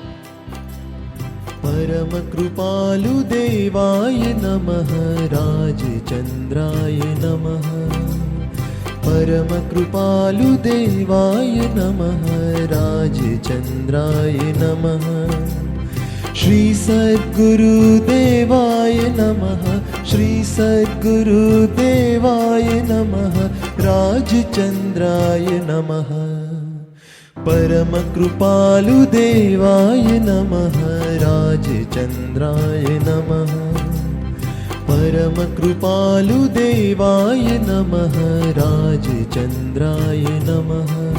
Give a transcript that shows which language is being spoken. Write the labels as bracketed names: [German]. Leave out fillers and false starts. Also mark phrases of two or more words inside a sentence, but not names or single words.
[Sanskrit] પરમ કૃપાલુ દેવાય નમઃ, રાજચંદ્રાય નમઃ. પરમ કૃપાલુ દેવાય નમઃ, રાજચંદ્રાય નમઃ. श्री सद्गुरुदेवाय नमः श्री सद्गुरुदेवाय नमः राजचन्द्राय नमः परमकृपालुदेवाय नमः राजचन्द्राय नमः परमकृपालुदेवाय नमः राजचन्द्राय नमः